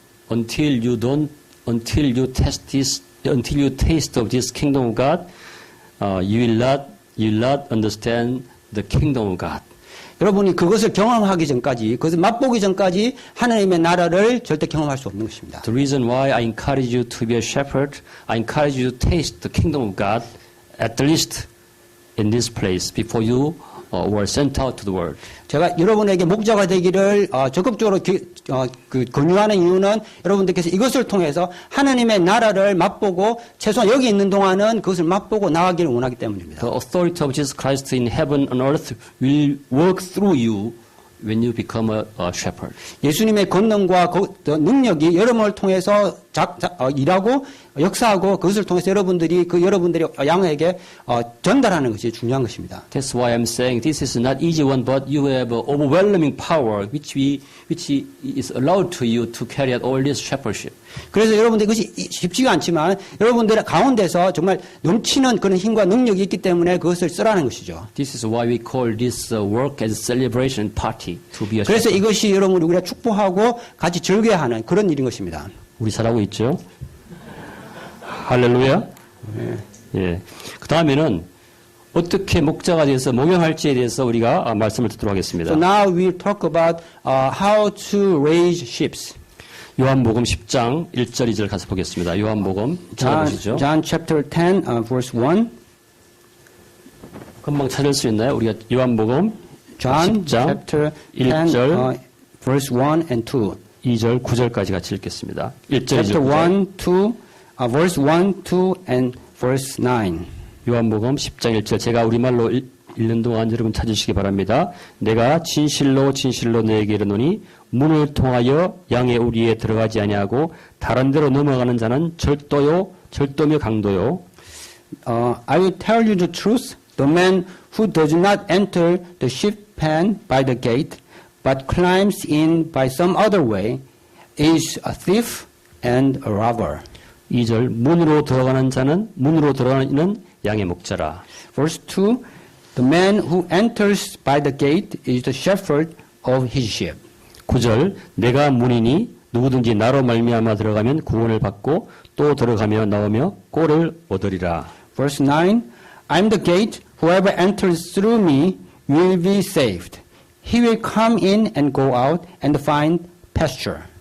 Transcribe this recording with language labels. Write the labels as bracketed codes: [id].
[en] Until you taste of this kingdom of God, you will not understand the kingdom of God. [ko] 여러분이 그것을 경험하기 전까지, 그것을 맛보기 전까지 하나님의 나라를 절대 경험할 수 없는 것입니다. [en] The reason why I encourage you to be a shepherd, I encourage you to taste the kingdom of God, at least in this place, before you were sent out to the world. [ko] 제가 여러분에게 목자가 되기를 적극적으로 권유하는 이유는 여러분들께서 이것을 통해서 하나님의 나라를 맛보고 최소한 여기 있는 동안은 그것을 맛보고 나가기를 원하기 때문입니다. [en] The authority of Jesus Christ in heaven and earth will work through you when you become a shepherd. [ko] 예수님의 권능과 능력이 여러분을 통해서 일하고 역사하고 그것을 통해서 여러분들이 여러분들의 양에게 전달하는 것이 중요한 것입니다. [en] That's why I'm saying this is not easy one, but you have overwhelming power, which is allowed to you to carry out all this shepherdship. [ko] 그래서 여러분들 그것이 쉽지가 않지만 여러분들의 가운데서 정말 넘치는 그런 힘과 능력이 있기 때문에 그것을 쓰라는 것이죠. [en] This is why we call this work as a celebration party to be a [ko] 그래서 [en] shepherd. [ko] 이것이 여러분 우리가 축복하고 같이 즐겨야 하는 그런 일인 것입니다. 우리 잘하고 있죠? 할렐루야. 네. 예. 그 다음에는 어떻게 목자가 돼서 목양할지에 대해서 우리가 말씀을 듣도록 하겠습니다. [en] So now we'll talk about how to raise sheep. [ko] 요한복음 10장 1절 2절 가서 보겠습니다. 요한복음 찾아보시죠. [en] John chapter 10 verse 1. [ko] 금방 찾을 수 있나요? 우리가 요한복음 [en] John [ko] 10장 [en] chapter 10 [ko] 1절 [en] verse 1 and 2. [ko] 2절 9절까지 같이 읽겠습니다. 1절 [en] Chapter [ko] 2절 [en] 1, 2, verse 1, 2, and verse 9. [ko] 요한복음 10장 1절 제가 우리말로 읽는 동안 여러분 찾으시기 바랍니다. 내가 진실로 진실로 너에게 이르노니 문을 통하여 양의 우리에 들어가지 아니하고 다른 데로 넘어가는 자는 절도며 강도요. [en] I will tell you the truth. The man who does not enter the sheep pen by the gate, but climbs in by some other way, is a thief and a robber. [ko] 2절 문으로 들어가는 이는 양의 목자라. [en] Verse 2, the man who enters by the gate is the shepherd of his sheep. [ko] 9절 내가 문이니 누구든지 나로 말미암아 들어가면 구원을 받고 또 들어가며 나오며 꼴을 얻으리라. [en] Verse 9, I am the gate. Whoever enters through me will be saved. He will come in and go out and find pasture.